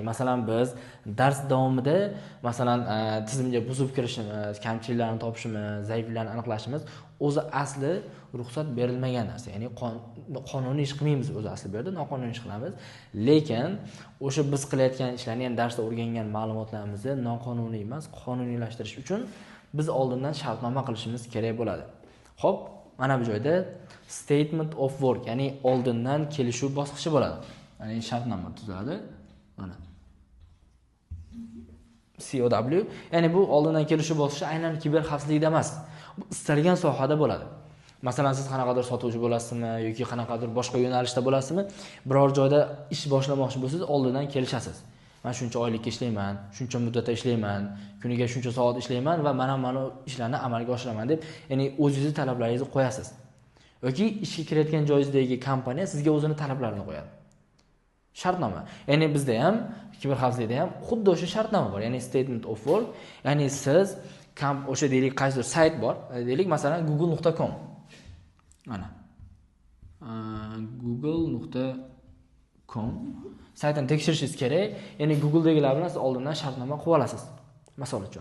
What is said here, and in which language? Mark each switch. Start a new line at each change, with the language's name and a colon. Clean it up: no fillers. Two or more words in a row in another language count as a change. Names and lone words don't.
Uzbek: Masalan, biz dars davomida masalan tizimga buzib kirishimiz, kamchiliklarni topishimiz, zaifliklarni aniqlashimiz o'zi asli ruxsat berilmagan narsa. Ya'ni qonuniy ish qilmaymiz o'zi asli bu yerda, noqonuniy ish qilamiz. Lekin o'sha biz qilayotgan ishlarni, ya'ni darsda o'rgangan ma'lumotlarimizni noqonuniy emas, qonuniylashtirish uchun biz oldindan shartnoma qilishimiz kerak bo'ladi. Xo'p, mana bu joyda
English: statement of work,
Uzbek: ya'ni oldindan kelishuv bosqichi bo'ladi. Ya'ni shartnoma tuziladi. Mana COW, ya'ni bu oldindan kelishuv bosqichi aynan kiber xavfsizlikda emas. Bu istalgan sohada bo'ladi. Masalan, siz qanaqadir sotuvchi bo'lasizmi yoki qanaqadir boshqa yo'nalishda bo'lasizmi, biror joyda ish boshlamoqchi bo'lsangiz, oldindan kelishasiz. Men shuncha oylikka ishlayman, shuncha muddatda ishlayman, kuniga shuncha soat ishlayman va mana ishlarni amalga oshiraman deb, ya'ni o'zingizning talablaringizni qo'yasiz. Yoki ishga kirayotgan joyingizdagi kompaniya sizga o'zini talablarini qo'yadi. Shartnoma. Ya'ni bizda ham kiber xavfsizlikda ham xuddi o'sha shartnoma bor. Ya'ni
English: statement of work,
Uzbek: ya'ni siz o'sha deylik qaysidir sayt bor. Deylik masalan google.com. Mana. google.com saytini tekshirishingiz kerak. Ya'ni Google'dagilar bilan siz oldindan shartnoma qilib olasiz. Misol uchun.